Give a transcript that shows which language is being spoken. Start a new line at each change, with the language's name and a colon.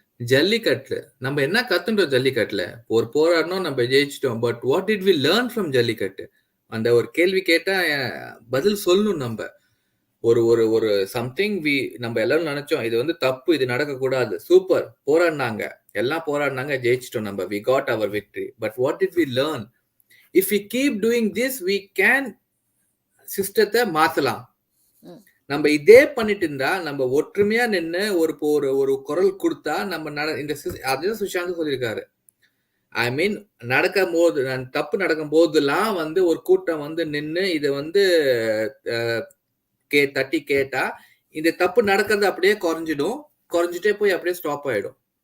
Tamil: ஜல்லிக்கட்டுல நம்ம என்ன கத்துட்டோம்? ஜல்லிக்கட்டுல ஒரு போராடணும், நம்ம ஜெயிச்சிட்டோம்.
English: but what did we learn from
Tamil: jallikattu? அந்த ஒரு கேள்வி கேட்டா பதில் சொல்லணும். நம்ம ஒரு ஒரு ஒரு சம்திங் நம்ம எல்லாரும் நினைச்சோம் இது வந்து தப்பு, இது நடக்கக்கூடாது, சூப்பர், போராடினாங்க, எல்லாம் போராடினாங்க, ஜெயிச்சிட்டோம் நம்ம,
English: we got our victory. But what did we learn? If we keep doing this, we can
Tamil: சிஸ்டத்தை மாத்தலாம். நம்ம இதே பண்ணிட்டு இருந்தா, நம்ம ஒற்றுமையா நின்று ஒரு குரல் கொடுத்தா நம்ம இந்த அதுதான் சுஷாந்த் சொல்லியிருக்காரு. ஐ மீன் நடக்கும் போது, தப்பு நடக்கும் போதெல்லாம் வந்து ஒரு கூட்டம் வந்து நின்று இதை வந்து தட்டி கேட்டா இந்த தப்பு நடக்கிறது அப்படியே குறைஞ்சிட்டே போய் அப்படியே ஸ்டாப் ஆயிடும்.